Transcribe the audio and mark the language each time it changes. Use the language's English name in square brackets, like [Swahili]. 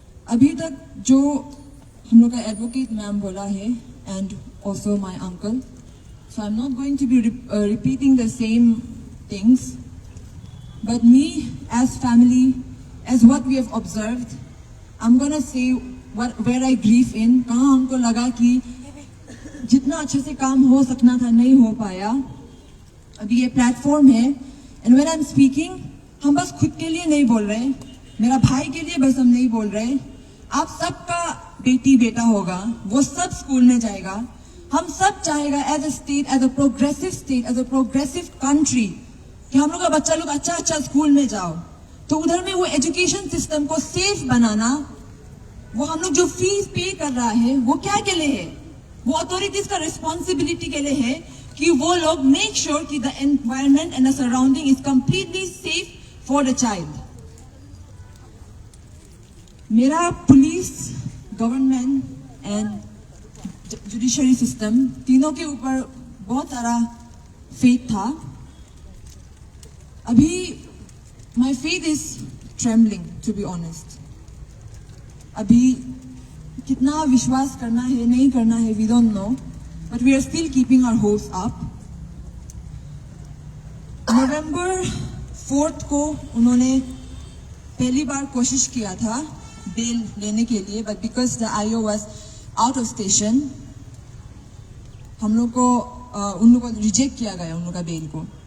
[Hindi] अभी तक जो हम लोग का एडवोकेट मैम बोला है [English] and also my uncle, so I'm not going to be repeating the same things, but me as family, as what we have observed, I'm gonna say where I grieve in, [Hindi] कहाँ हमको लगा कि जितना अच्छे से काम हो सकना था नहीं हो पाया. अभी ये प्लेटफॉर्म है [English] and when I'm speaking, [Hindi] हम बस खुद के लिए नहीं बोल रहे, मेरा भाई के लिए बस हम नहीं बोल रहे. आप सबका बेटी बेटा होगा, वो सब स्कूल में जाएगा, हम सब चाहेगा [English] as a state, as a progressive state, as a progressive country [Hindi] कि हम लोग का बच्चा लोग अच्छा स्कूल में जाओ. तो उधर में वो एजुकेशन सिस्टम को सेफ बनाना, वो हम लोग जो फीस पे कर रहा है वो क्या के लिए है? [English] वो अथॉरिटीज का रिस्पॉन्सिबिलिटी [Hindi] के लिए है कि वो लोग [English] Make sure कि the environment and the surrounding is completely safe for the child. [Hindi] मेरा police, government and judiciary system तीनों के ऊपर बहुत सारा फेथ था. अभी [English] my faith is trembling, to be honest. [Hindi] अभी कितना विश्वास करना है [English] नहीं करना है we don't know, but we are still keeping our hopes up. [Hindi] November 4th को उन्होंने पहली बार कोशिश किया था बेल लेने के लिए, [English] but because the IO was out of station, [Hindi] हम लोग को उन लोगों को रिजेक्ट किया गया, उन लोग का बेल को.